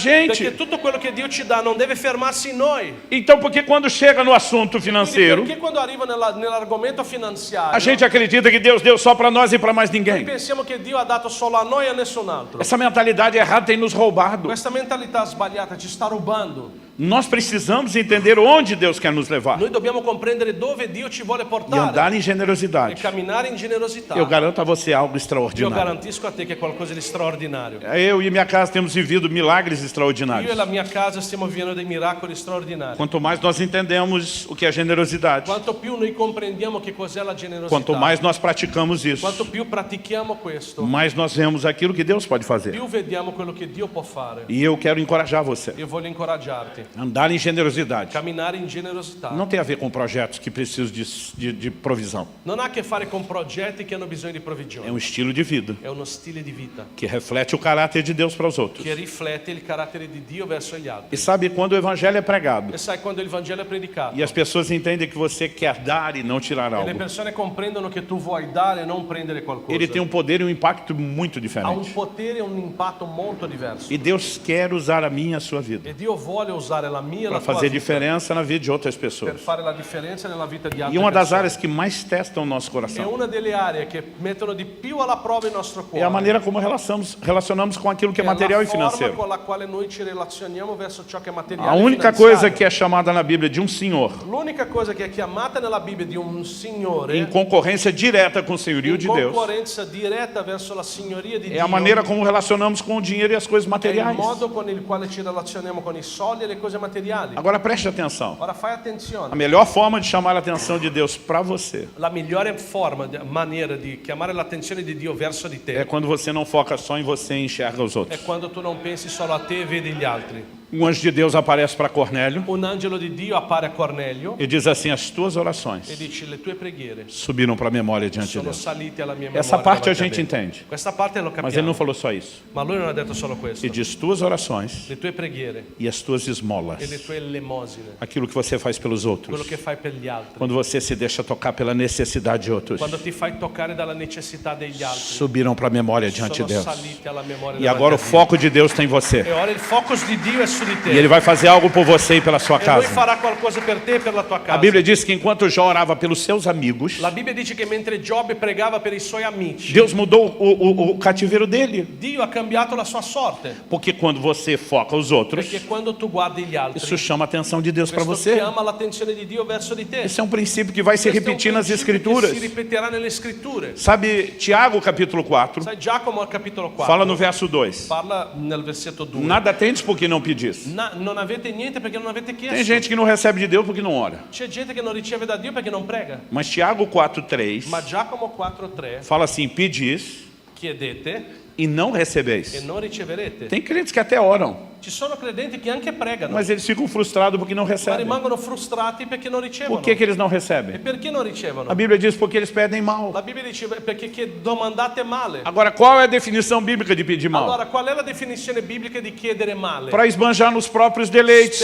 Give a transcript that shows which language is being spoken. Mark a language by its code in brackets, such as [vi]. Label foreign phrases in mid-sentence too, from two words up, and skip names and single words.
[it] Perché gente. tutto quello che Dio ci dà non deve fermarsi in noi. [pt] Então, porque quando chega no assunto [it] Quindi [pt] financeiro, [it] perché quando arriva nell'argomento finanziario, [pt] a gente acredita que Deus deu só para nós e para mais [it] noi [pt] ninguém. [it] pensiamo che Dio ha dato solo a noi e a nessun altro. [pt] Essa mentalidade errada tem nos roubado. [it] Questa mentalità sbagliata ci sta rubando. [pt] Nós precisamos entender onde Deus quer nos levar [it] Noi dobbiamo comprendere dove Dio ci vuole e portare [pt] andar em e generosidade. [it] camminare in generosità. [pt] Eu garanto a você algo [it] Io [pt] extraordinário. [it] garantisco a te che è qualcosa di straordinario. [pt] Eu e minha casa temos vivido milagres [it] Io [pt] extraordinários. [it] e la mia casa stiamo vivendo dei miracoli straordinari. [pt] Quanto mais nós entendemos o que é generosidade, [it] Quanto più noi comprendiamo che cos'è la generosità, [pt] quanto mais nós praticamos isso, [it] quanto più pratichiamo questo, [pt] mais nós vemos aquilo que Deus pode fazer. [it] più vediamo quello che Dio può fare. [pt] E eu quero encorajar você. [it] Io voglio incoraggiarti. [pt] Andar em generosidade [it] Camminare in generosità [pt] não tem a ver com projetos que precisam de provisão. [it] non ha a che fare con progetti che hanno bisogno di [pt] É [it] provvigione. [pt] estilo de vida [it] È uno stile di vita [pt] que reflete o caráter de Deus para os outros. [it] che riflette il carattere di Dio verso gli altri. [pt] E sabe, quando o evangelho é pregado [it] E sai, quando il Vangelo è predicato [pt] e as pessoas entendem que você quer dar e não tirar [it] e le [pt] algo, [it] persone comprendono che tu vuoi dare e non prendere qualcosa, [pt] ele tem um poder e um impacto muito [it] ha un [pt] diferente. [it] potere e un impatto molto diverso. [pt] E Deus quer usar a minha e a sua vida [it] E Dio vuole usare la mia e la [pt] para [it] tua [pt] fazer [it] vita [pt] diferença na vida de outras [it] per [pt] pessoas. [it] fare la differenza nella vita di altre [pt] E uma das [it] persone. [pt] áreas que mais testam o nosso [it] È [pt] coração [it] una delle aree che mettono di più alla prova il nostro [pt] é [it] cuore. [pt] a maneira como relacionamos com aquilo que é material [it] la e forma [pt] financeiro. [it] con la quale noi ci relazioniamo verso ciò che è materiale [pt] A e única [it] finanziario. [pt] coisa que é chamada na Bíblia de um senhor, [it] L'unica cosa che è chiamata nella Bibbia di un signore [pt] em concorrência direta com o senhorio [it] in [pt] de Deus, [it] concorrenza diretta verso la signoria di [pt] é [it] Dio, [pt] a maneira como relacionamos com o dinheiro e as coisas [it] è il [pt] materiais. [it] modo con il quale ci relazioniamo con i soldi e le cose materiali. [pt] Agora preste atenção. [it] Ora fai [pt] A [it] attenzione. [pt] melhor forma de chamar a atenção de Deus para você [it] La migliore maniera di chiamare l'attenzione di Dio verso di te [pt] é quando você não foca só em você e enxerga os [it] è [pt] outros. [it] quando tu non pensi solo a te e vedi gli altri. [pt] Um anjo de Deus aparece para Cornélio [it] Un angelo di Dio appare a Cornelio [pt] e diz assim: as tuas [it] e [pt] orações [it] dice le tue preghiere [pt] subiram para a memória diante de [it] sono [pt] Deus. [it] salite alla mia memoria. [pt] Essa parte a [it] davanti [pt] gente [it] me. [pt] entende. [it] Questa parte lo [pt] Mas ele [it] capiamo. [pt] não falou só isso. [it] Ma lui non ha detto solo questo. [pt] Ele diz tuas orações [it] Le tue preghiere [pt] e as tuas [it] e le [pt] esmolas. [it] tue elemosine, [pt] Aquilo que você faz pelos [it] quello [pt] outros. [it] che fai per gli altri, [pt] Quando você se deixa tocar pela necessidade de outros. [it] quando ti fai toccare dalla necessità degli altri, [pt] Subiram para a memória diante de [it] sono [pt] Deus. [it] salite alla memoria [pt] E [it] davanti [pt] agora [it] a [pt] o [it] Dio. [pt] foco de Deus está em você. [it] E ora il focus di Dio è su di te. [pt] E Ele vai fazer algo por você e pela sua [it] E lui [pt] casa. [it] farà qualcosa per te e per la tua casa. [pt] A Bíblia diz que enquanto Jó orava pelos seus amigos, [it] La Bibbia dice che mentre Giobbe pregava per i suoi amici, [pt] Deus mudou o cativeiro dele. [it] Dio ha cambiato la sua sorte. [pt] Porque quando você foca os outros, [it] Perché quando tu guardi gli altri, [pt] isso chama a atenção de Deus para [it] questo [pt] você. [it] chiama l'attenzione di Dio verso di te. [pt] Esse é um princípio que vai se [it] Questo è un [pt] repetir nas [it] principio [pt] Escrituras. [it] che si ripeterà nelle scritture. [pt] Sabe, Tiago capítulo 4, [it] Sai, Giacomo al capitolo 4 [pt] fala no verso 2. [it] parla nel versetto 2. [pt] Nada tendes porque não pedis. pedis. [it] Non avete niente perché non avete chiesto. [pt] Tem gente que não recebe de Deus porque não ora. [it] C'è gente che non riceve da Dio perché non prega. [pt] Mas Tiago 4,3 [it] Ma Giacomo 4,3 [pt] fala assim, pedis [it] chiedete [pt] e não [it] e [pt] recebeis. [it] non riceverete. [pt] Tem crentes que até oram, [it] Ci sono credenti che anche pregano, [pt] mas eles ficam frustrados porque não [it] ma [pt] recebem. [it] rimangono frustrati perché non ricevono. [pt] Por que eles não [it] E [pt] recebem? [it] perché non ricevono? [pt] A Bíblia diz porque eles pedem mal. [it] La Bibbia dice perché domandate male. [pt] Agora, qual é a definição bíblica de pedir mal? [it] Allora, qual è la definizione biblica di chiedere male? [pt] Para esbanjar nos próprios deleites,